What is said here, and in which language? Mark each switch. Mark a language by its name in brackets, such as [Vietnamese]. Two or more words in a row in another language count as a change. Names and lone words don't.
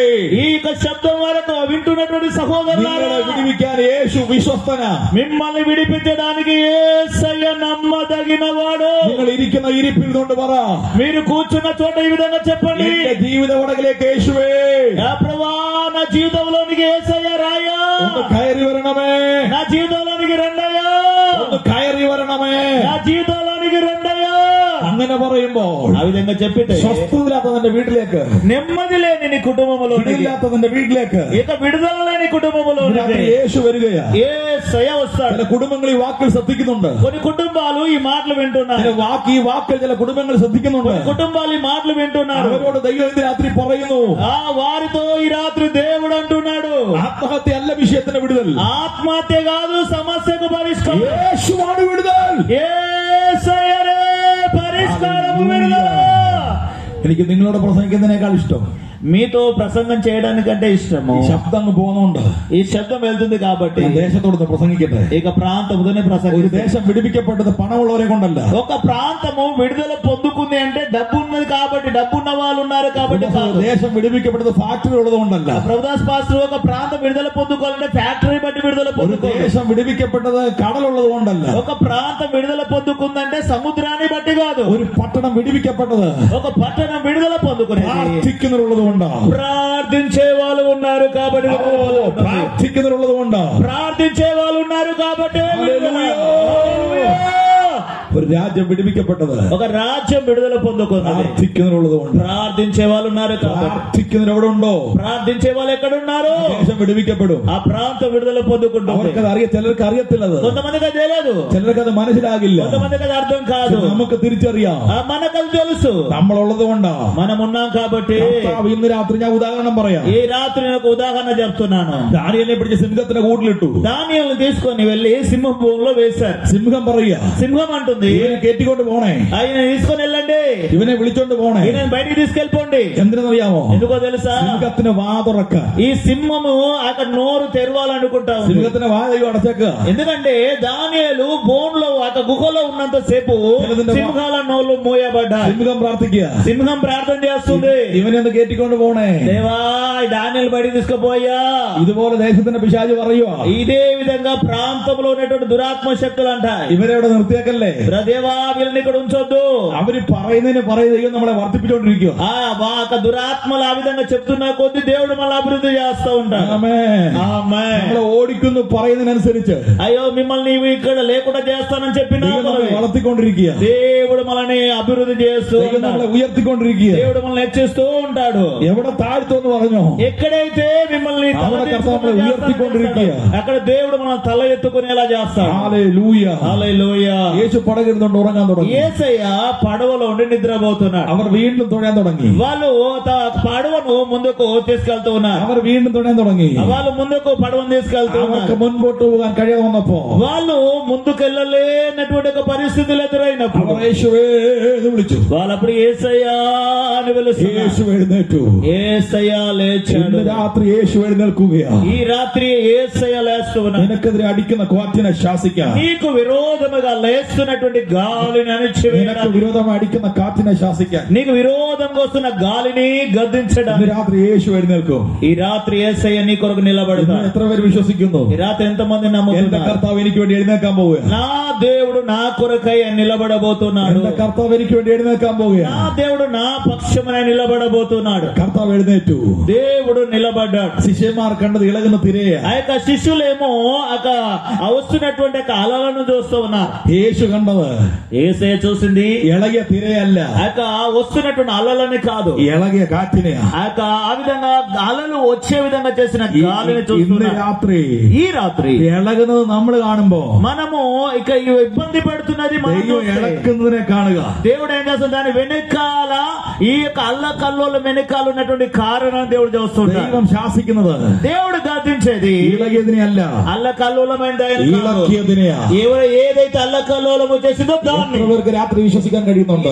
[Telugu] ఈ యొక్క శబ్దం వరకు వింటున్నటువంటి సహోదరులారా, [Malayalam] നിങ്ങളെ വിടിവിക്കാൻ യേശു വിശ്വസ്തന. [Telugu] మిమ్మల్ని విడిపించడానికి యేసయ్య నమ్మదగినవాడు. [Malayalam] നിങ്ങൾ ഇരിക്കുന്ന ഇരിപ്പിൽ കൊണ്ട് പറ, [Telugu] మీరు కూర్చున్న చోట ఈ విధంగా చెప్పండి, [Malayalam] എന്റെ ജീവിത വടകിലേക്ക് യേശുവേ, [Telugu] నా ప్రభువా, నా జీవితంలోనికి యేసయ్య రాయా, [Malayalam] ഒന്ന് കയറി വരണമേ. [Telugu] నా జీవితంలోనికి రండయ్యా, [Malayalam] ഒന്ന് കയറി വരണമേ. [Telugu] నా జీవితంలోనికి రండయ్యా. [Malayalam] അങ്ങനെ പറയുമ്പോൾ [Telugu] ఆ విధంగా చెప్పితే [Malayalam] സ്വസ്ഥതയില്ലാത്ത നിന്റെ വീട്ടിലേക്ക്, [Telugu] నెమ్మది లేని నీ కుటుంబంలో, [Malayalam] വിടില്ലാത്ത നിന്റെ വീട്ടിലേക്ക് [Telugu] ఇక విడుదల లేని కుటుంబంలో [Malayalam] രാത്രി യേശു വരികയാ. [Telugu] యేసయ్య వస్తాడు. [Malayalam] ചില കുടുംബങ്ങൾ ഈ വാക്കിൽ ശ്രദ്ധിക്കുന്നുണ്ട്. [Telugu] కొన్ని కుటుంబాలు ఈ మాటలు వింటున్నారు. [Malayalam] ഈ വാക്കിൽ ചില കുടുംബങ്ങൾ ശ്രദ്ധിക്കുന്നുണ്ട്. [Telugu] కొన్ని కుటుంబాలు ఈ మాటలు వింటున్నారు. [Malayalam] അവരോട് ദൈവം ഇന്ന് രാത്രി പറയുന്നു, [Telugu] వారితో ఈ రాత్రి దేవుడు అంటున్నాడు, [Malayalam] ആത്മഹത്യ അല്ല വിഷയത്തിന്റെ വിടുതൽ. [Telugu] ఆత్మహత్య కాదు సమస్యకు పరిష్కారం. [Malayalam] യേശുവാണ് വിടുതൽ. [Telugu] యేసయ్యనే పరిష్కారము విడుదల. [Malayalam] എനിക്ക് നിങ്ങളോട് പ്രസംഗിക്കുന്നതിനേക്കാൾ ഇഷ്ടം [Telugu] మీతో ప్రసంగం చేయడానికంటే ఇష్టము [Malayalam] ഈ ശബ്ദം അങ്ങ് പോകുന്നുണ്ട്. [Telugu] ఈ శబ్దం వెళ్తుంది కాబట్టి [Malayalam] ഞാൻ ദേശത്തോട് പ്രസംഗിക്കട്ടെ. [Telugu] ఇక ప్రాంతముతోనే [Malayalam] ഒരു [Telugu] ప్రసంగం. [Malayalam] ദേശം വിടിപ്പിക്കപ്പെട്ടത് പണമുള്ളവരെ കൊണ്ടല്ല. [Telugu] ఒక ప్రాంతము విడుదల పొందుకుంది అంటే డబ్బు ఉన్నది కాబట్టి, డబ్బున్న వాళ్ళు ఉన్నారు కాబట్టి కాదు. [Malayalam] ദേശം വിടിപ്പിക്കപ്പെട്ടത് ഫാക്ടറി ഉള്ളത് കൊണ്ടല്ല. [Telugu] ప్రభుదాస్ పాస్టర్ ఒక ప్రాంతం విడుదల పొందుకోవాలంటే ఫ్యాక్టరీ బట్టి విడుదల [Malayalam] ഒരു [Telugu] పొందుకోవాలి. [Malayalam] ദേശം വിടിപ്പിക്കപ്പെട്ടത് കടലുള്ളത് കൊണ്ടല്ല. [Telugu] ఒక ప్రాంతం విడుదల పొందుకుందంటే సముద్రాన్ని బట్టి కాదు. [Malayalam] ഒരു పട്ടണം വിടിപ്പിക്കപ്പെട്ടത് [Telugu] ఒక పట్టణం విడుదల పొందుకునేది [Malayalam] പ്രാർത്ഥിക്കുന്നവരുള്ളത് കൊണ്ടാണ്. [Telugu] ప్రార్థించే వాళ్ళు ఉన్నారు కాబట్టి, [Malayalam] പ്രാർത്ഥിക്കുന്നവരുള്ളത് കൊണ്ടാണ്. [Telugu] ప్రార్థించే వాళ్ళు ఉన్నారు కాబట్టి. [Malayalam] ഒരു രാജ്യം വിടിപ്പിക്കപ്പെട്ടത് [Telugu] ఒక రాజ్యం విడుదల పొందుకున్నది [Malayalam] പ്രാർത്ഥിക്കുന്നവരുള്ളത് കൊണ്ട്. [Telugu] ప్రార్థించే వాళ్ళు ఉన్నారు కాబట్టి. [Malayalam] പ്രാർത്ഥിക്കുന്നവർ എവിടെ ഉണ്ടോ [Telugu] ప్రార్థించే వాళ్ళు ఎక్కడ ఉన్నారు, [Malayalam] ദേശം വിടിപ്പിക്കപ്പെടും. [Telugu] ఆ ప్రాంతం విడుదల పొందుకుంటుంది. [Malayalam] അവർക്കത് ചിലർക്ക് അറിയത്തില്ലത്, [Telugu] కొంతమందికి అది తెలియదు, [Malayalam] ചിലർക്ക് അത് മനസ്സിലാകില്ല. [Telugu] కొంతమందికి అది అర్థం కాదు. [Malayalam] നമുക്ക് തിരിച്ചറിയാം, [Telugu] మనకు అది తెలుసు, [Malayalam] നമ്മളുള്ളത് കൊണ്ടാ. [Telugu] మనం ఉన్నాం కాబట్టి. [Malayalam] കർത്താവ് ഇന്ന് രാത്രി ഞാൻ ഉദാഹരണം പറയാം. [Telugu] ఈ రాత్రి నేను ఒక ఉదాహరణ చెప్తున్నాను. [Malayalam] ദാനിയേലിനെ പിടിച്ച് സിംഹത്തിന്റെ കൂട്ടിലിട്ടു. [Telugu] దానియేలును తీసుకొని వెళ్లి సింహం భూమిలో వేశారు. [Malayalam] സിംഹം പറയാ, [Telugu] సింహం అంటుంది, [Malayalam] ഇവനെ കയറ്റിക്കൊണ്ട് പോണേ, [Telugu] ఆయన తీసుకొని వెళ్ళండి, [Malayalam] ഇവനെ വിളിച്ചോണ്ട് പോണേ. [Telugu] ఈయన బయటికి తీసుకెళ్ళిపోండి. [Malayalam] എന്തിനെന്നറിയാമോ? [Telugu] ఎందుకో తెలుసా? [Malayalam] സിംഹത്തിന് വാ തുറക്കാൻ. [Telugu] ఈ సింహము అక్కడ నోరు తెరవాలనుకుంటా ఉంది. [Malayalam] സിംഹത്തിന് വാ ദൈവം അടച്ചേക്കുക. [Telugu] ఎందుకంటే దానియేలు బోన్లో ఒక గుహలో ఉన్నంత సేపు సింహాల నోళ్ళు మూయబడ్డాయి. [Malayalam] സിംഹം പ്രാർത്ഥിക്കുക, [Telugu] సింహం ప్రార్థన చేస్తుంది, [Malayalam] ഇവനെ ഒന്ന് കയറ്റിക്കൊണ്ട് പോണേ. [Telugu] దేవా దానియేలు బయటికి తీసుకుపోయా. [Malayalam] ഇതുപോലെ ദേശത്തിന്റെ പിശാച് പറയുക, [Telugu] ఇదే విధంగా ప్రాంతంలో ఉన్నటువంటి దురాత్మ శక్తులు అంటాయి, [Malayalam] ഇവരെ ഇവിടെ നിർത്തിയേക്കല്ലേ, [Telugu] దేవా వీళ్ళని ఇక్కడ ఉంచొద్దు. [Malayalam] അവര് പറയുന്നതിന് ദൈവം നമ്മളെ വർദ്ധിപ്പിച്ചുകൊണ്ടിരിക്കുക. [Telugu] దురాత్మలు ఆ విధంగా చెప్తున్న కొద్ది దేవుడు మళ్ళీ అభివృద్ధి చేస్తూ ఉంటాడు. [Malayalam] നമ്മളെ ഓടിക്കുന്നു പറയുന്നതിനനുസരിച്ച് [Telugu] అయ్యో మిమ్మల్ని నీవు ఇక్కడ లేకుండా చేస్తానని చెప్పిన [Malayalam] വളർത്തിക്കൊണ്ടിരിക്കുക. [Telugu] దేవుడు మనల్ని అభివృద్ధి చేస్తూ [Malayalam] നമ്മളെ ഉയർത്തിക്കൊണ്ടിരിക്കുക. [Telugu] దేవుడు మనల్ని హెచ్చిస్తూ ఉంటాడు. [Malayalam] എവിടെ താഴ്ത്തുമെന്ന് പറഞ്ഞോ [Telugu] ఎక్కడైతే మిమ్మల్ని [Malayalam] ഉയർത്തിക്കൊണ്ടിരിക്കുക. [Telugu] అక్కడ దేవుడు మన తల ఎత్తుకునేలా చేస్తాడు. హల్లెలూయా హల్లెలూయా. [Malayalam] యేసు పడగెడుతుంటే ఉറങ്ങാൻ തുടങ്ങി. [Telugu] యేసయ్య పడవలో ఉండి నిద్రపోతున్నాడు. [Malayalam] അവർ വീണ്ടും തുഴയാൻ തുടങ്ങി. [Telugu] వాళ్ళు పడవను ముందుకు తీసుకెళ్తూ ఉన్నారు. [Malayalam] അവർ വീണ്ടും തുഴയാൻ തുടങ്ങി. [Telugu] వాళ్ళు ముందుకు పడవను తీసుకెళ్తూ ఉన్నారు. [Malayalam] മുൻപോട്ട് പോകാൻ കഴിയാതെ വന്നപ്പോ [Telugu] వాళ్ళు ముందుకెళ్ళలేనటువంటి ఒక పరిస్థితులు ఎదురైనప్పుడు [Malayalam] యేసువే എന്ന് വിളിച്ചു. [Telugu] వాళ్ళు అప్పుడు యేసయ్యా అని పిలుస్తున్నారు. [Malayalam] యేసు ఎഴുന്നേറ്റു. [Telugu] యేసయ్య లేచాడు. [Malayalam] രാത്രി യേശു എഴുന്നേൽക്കുകയാണ്. [Telugu] ఈ రాత్రి యేసయ్య లేస్తూ ఉన్నాడు. [Malayalam] നിനക്കെതിരെ അടിക്കുന്ന കാറ്റിനെ ശാസിക്കാൻ, [Telugu] నీకు విరోధముగా లేస్తున్నటువంటి గాలిని అణిచివేయడానికి, [Malayalam] നിനക്ക് വിരോധമായി അടിക്കുന്ന കാറ്റിനെ ശാസിക്കാൻ, [Telugu] నీకు విరోధంగా వస్తున్న గాలిని గద్దించడానికి [Malayalam] രാത്രി യേശു എഴുന്നേൽക്കും. [Telugu] ఈ రాత్రి యేసయ్య నీ కొరకు నిలబడతాడు. [Malayalam] എത്ര പേര് വിശ്വസിക്കുന്നു? [Telugu] ఈ రాత్రి ఎంతమంది [Malayalam] എന്റെ [Telugu] నమ్ముతున్నారు? [Malayalam] കർത്താവ് എനിക്ക് വേണ്ടി എഴുന്നേൽക്കാൻ പോവുകയാണ്. [Telugu] నా దేవుడు నా కొరకై నిలబడబోతున్నాడు. [Malayalam] എന്റെ കർത്താവ് എനിക്ക് വേണ്ടി എഴുന്നേൽക്കാൻ [Telugu] నా [Malayalam] പോവുകയാണ്. [Telugu] దేవుడు నా పక్షమున నిలబడబోతున్నాడు. [Malayalam] കർത്താവ് എഴുന്നേറ്റു. [Telugu] దేవుడు నిలబడ్డాడు. [Malayalam] ശിഷ്യന്മാർ കണ്ടത് ഇളകുന്ന തിരയെ. [Telugu] ఆ యొక్క శిష్యులేమో వస్తున్నటువంటి అలలను చూస్తూ ఉన్నారు. [Malayalam] యేసు കണ്ടത് [Telugu] యేసయ్య చూసింది [Malayalam] ഇളകിയ തിരയല്ല, [Telugu] ఆ యొక్క వస్తున్నటువంటి అలలని కాదు, [Malayalam] ഇളകിയ കാറ്റിനെ. [Telugu] ఆ విధంగా అలలు వచ్చే విధంగా చేసిన గాలిని [Malayalam] ഇന്ന് [Telugu] చూస్తున్నారు. [Malayalam] രാത്രി [Telugu] ఈ రాత్రి [Malayalam] ഇളകുന്നത് നമ്മൾ കാണുമ്പോ [Telugu] మనము ఇక ఇబ్బంది పడుతున్నది [Malayalam] ദൈവം ഇളക്കുന്നതിനെ കാണുക. [Telugu] దేవుడు ఏం చేస్తాడు? దాని వెనకాల ఈ యొక్క అల్లకల్లోల వెనకాల ఉన్నటువంటి కారణం దేవుడు చూస్తుంటాడు. [Malayalam] ദൈവം ശാസിക്കുന്നത് [Telugu] దేవుడు గద్దించేది [Malayalam] ഇളകിയതിനെ അല്ല, [Telugu] అల్లకల్లోలమైనది [Malayalam] ഇളക്കിയതിനെയാ. [Telugu] ఏదైతే అల్లకల్లోలము చేసిందో దాన్ని. [Malayalam] എത്ര പേർക്ക് രാത്രി വിശ്വസിക്കാൻ കഴിയുന്നുണ്ട്?